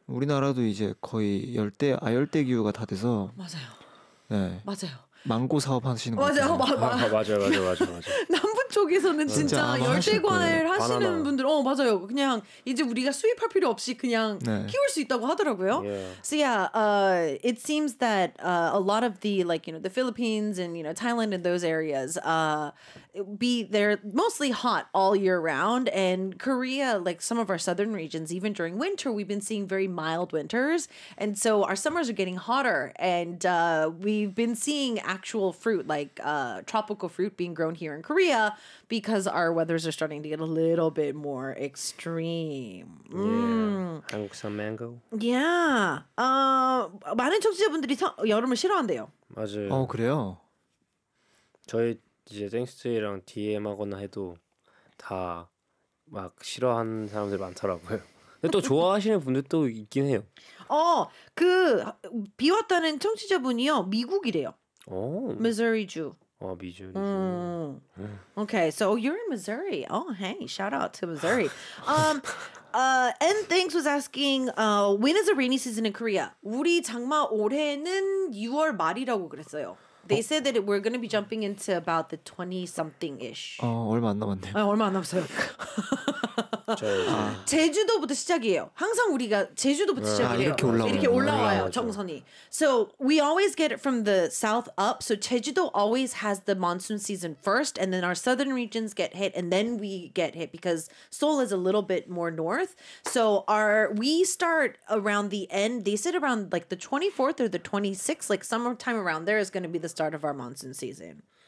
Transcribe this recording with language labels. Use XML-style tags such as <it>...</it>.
<ko>우리나라도 이제 거의 열대 기후가 다 돼서. 맞아요. 네. 맞아요. 망고 사업하시는 거 맞아요. 맞아요. 남분 쪽에서는 진짜 열대과일 하시는 분들, 맞아요. 그냥 이제 우리가 수입할 필요 없이 그냥 네. 키울 수 있다고 하더라고요.</ko> <en>Yeah. So yeah, it seems that a lot of the like you know the Philippines and you know Thailand and those areas, they're mostly hot all year round. And Korea, like some of our southern regions, even during winter, we've been seeing very mild winters. And so our summers are getting hotter, and we've been seeing actual fruit like tropical fruit being grown here in Korea because our weathers are starting to get a little bit more extreme.</en> <ko>Yeah. 한국산 mango.</ko> <en>Yeah.</en> <ko>많은 청취자분들이 여름을 싫어한대요. 맞아요. 그래요? 저희 이제 땡스트이랑 DM하거나 해도 다 막 싫어하는 사람들 많더라고요. 또 좋아하시는 분들도 있긴 해요. 그 비 왔다는 청취자분이요. 미국이래요.</ko> <en>Oh. Missouri Jew. Oh, Missouri. Okay, so you're in Missouri. Oh, hey, shout out to Missouri. N Thanks was asking, when is the rainy season in Korea?</en> <ko>우리 장마 올해는 6월 말이라고 그랬어요.</ko> <en>They said that we're going to be jumping into about the 20-something-ish.</en> <ko>얼마 안 남았네요. 얼마 안 남았어요. 제주도부터 시작이에요. 항상 우리가 제주도부터 시작이에요. 이렇게 올라와요. 이렇게 올라와요. 정선이.</ko> <en>So we always get it from the south up. So 제주도 always has the monsoon season first, and then our southern regions get hit, and then we get hit because Seoul is a little bit more north. So we start around the end. They said around like the 24th or the 26th, like summertime around there is going to be the start of our monsoon season.</en>